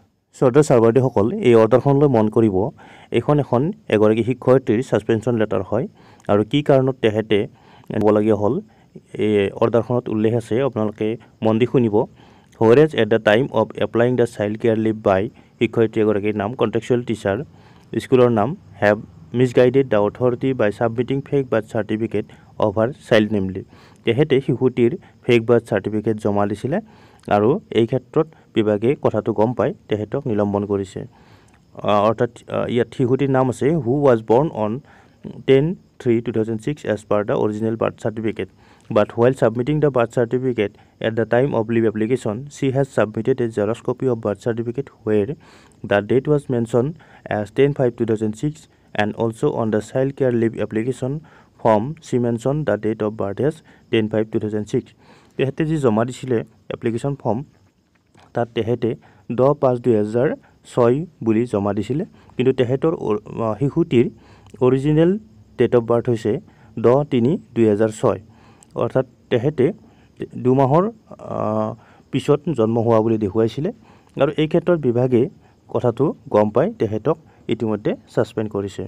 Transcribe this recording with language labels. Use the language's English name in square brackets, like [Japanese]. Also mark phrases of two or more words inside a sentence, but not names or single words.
[Assamese] শ্ৰদ্ধেয় ছাৰ-বাইদেউসকল, এই অৰ্ডাৰখনলৈ মন কৰিব। এইখন এখন এগৰাকী শিক্ষয়িত্ৰীৰ [English] suspension letter [Assamese] হয় আৰু কি কাৰণত তেখেতে দিবলগীয়া হ'ল এই অৰ্ডাৰখনত উল্লেখ আছে, আপোনালোকে মন দি শুনিব। [English] Whereas at the time of applying the child care leave by [Assamese] শিক্ষয়িত্ৰী এগৰাকীৰ নাম কণ্টেক্সুৱেল টিচাৰ, স্কুলৰ নাম [English] have misguided the authority by submitting fake birth certificate of her child namely। [Assamese] তেখেতে শিশুটিৰ [English] fake birth certificate [Assamese] জমা দিছিলে আৰু এই ক্ষেত্ৰত বিভাগে কথাটো গম পাই তেখেতক নিলম্বন কৰিছে। অৰ্থাৎ ইয়াত শিশুটিৰ নাম আছে [English] who was born on 10/3/2006 as per the original birth certificate, but while submitting the birth certificate at the time of leave application, she has submitted a Xerox copy of birth certificate where the date was mentioned as 10/5/2006 and also on the child care leave application form she mentioned the date of birth as 10/5/2006। [Assamese] তেখেতে যি জমা দিছিলে এপ্লিকেশ্যন ফৰ্ম তাত তেখেতে 10/5/2006 বুলি জমা দিছিলে, কিন্তু তেখেতৰ শিশুটিৰ [English] original date of birth [Assamese] হৈছে 10/3/2006। অৰ্থাৎ তেখেতে 2 মাহৰ পিছত জন্ম হোৱা বুলি দেখুৱাইছিলে আৰু এই ক্ষেত্ৰত বিভাগে কথাটো গম পাই তেখেতক ইতিমধ্যে ছাছপেণ্ড কৰিছে।